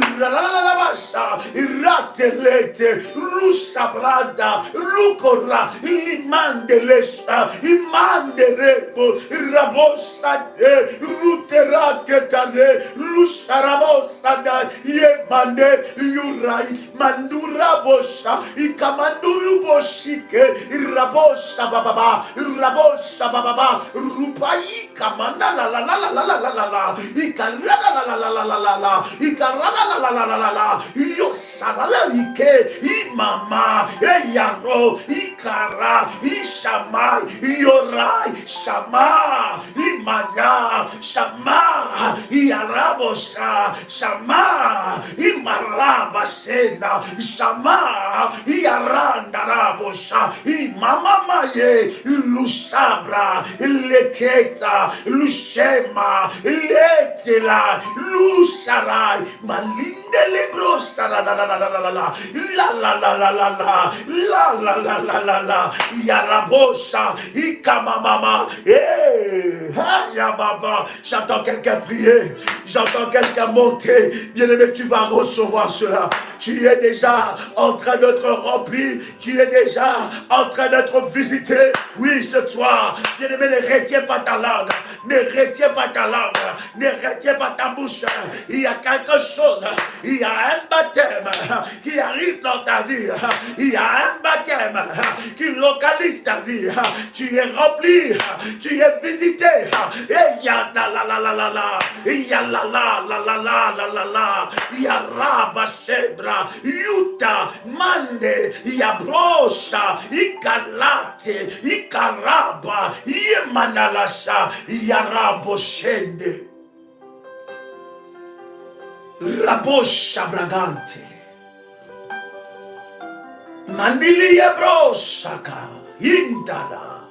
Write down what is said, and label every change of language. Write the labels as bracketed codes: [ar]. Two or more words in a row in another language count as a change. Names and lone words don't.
[fr] Iratelete, Rusabrada, Lukora, Imandelesta, Imanderebo, Rabosate, Ruteraketane, Lusarabosa, Yemande, Yurai, Mandurabosha, Ikamandu. Ruboshike, Rabosha Baba, Rupai Kamana la la la la la la la la, Ikarala la la la la la la la, Ikarala la la la la la la, Yosarala Ike, Imama, Eyaro, Ikara, Ishama, Yorai, Shama, Imaya, Shama, Iarabosha, Shama, Imara. Ikarabashenda, Shama, Iarandarabosha, Imamamaye, Lusabra, Leketa, Lushema, Letela, Lusarai, Malinde Lebrosta, la la la la la la la la la la la la la la la la la Yarabosha, Ikamamama, Yababa. J'entends quelqu'un prier, j'entends quelqu'un monter. Bien-aimé, tu vas recevoir cela. Tu es déjà en train d'être rempli, tu es déjà en train d'être visité. Oui, ce soir, bien-aimé, ne retiens pas ta langue, ne retiens pas ta langue, ne retiens pas ta bouche. Il y a quelque chose, il y a un baptême qui arrive dans ta vie, il y a un baptême qui localise ta vie. Tu es rempli, tu es visité. Et il y a la la la la la la, il y a la la la la la la la la, il y a Rabashebra, Yuta, Mande, Yabrosha, Ikalate, Ikaraba, Yemanalasha, Yaraboshende, Rabosha Bragante, Mandili Yabrosaka, Indala.